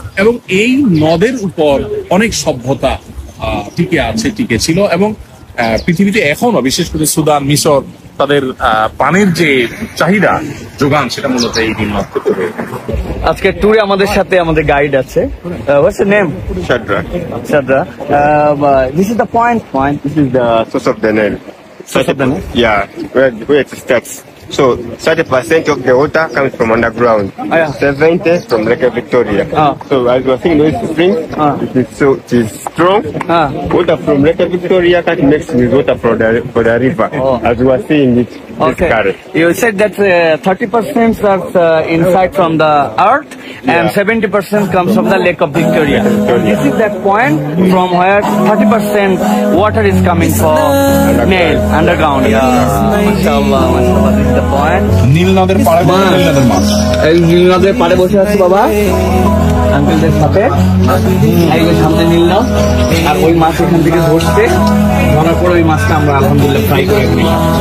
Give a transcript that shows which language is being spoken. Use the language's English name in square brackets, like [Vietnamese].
[Bangla] এবং এই নদের উপর অনেক সভ্যতা টিকে ছিল। এবং পৃথিবীতে এখনো বিশেষ করে সুদান, মিশর, তাদের পানির যে চাহিদা যোগান সেটা মূলত এই নীল নদ থেকে হয়ে থাকে। আজকে ট্যুরে আমাদের সাথে আমাদের গাইড আছে [English] What's your name Shadrach, Shadra this is the point this is the source of the Nile. source of the Nile? Yeah, where it starts. So 30% of the water comes from underground. Yeah. 70 from Lake Victoria. So as we are seeing those springs, it is strong. Water from Lake Victoria can't mix with water for the river. As we are seeing it. Okay. You said that 30% are inside from the earth and 70% comes from the Lake of Victoria. This is that point from where 30% water is coming from Nile, underground. Yeah, mashallah, mashallah. This is the point. [Bangla] নীল নদের পাড়ে নীল নদের মাছ। এই নীল নদের পাড়ে বসে আছি বাবা আঙ্কেলদের সাথে। এই যে সামনে নীল নদ, আর ওই মাছ এখান থেকে ধরছে, ধরার পর ওই মাছটা আমরা আলহামদুলিল্লাহ ফ্রাই করে নিলাম।